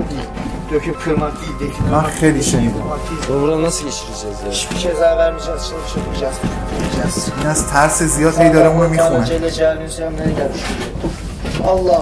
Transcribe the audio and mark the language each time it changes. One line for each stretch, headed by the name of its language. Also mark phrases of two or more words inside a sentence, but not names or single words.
Persian: من خیلی شنیدم.
Turkish: Buradan nasıl geçireceğiz ya? Hiçbir ceza vermeyeceğiz, çalışacağız.
Persian: این از ترس زیاد هی داره اونو میخونه. Allah.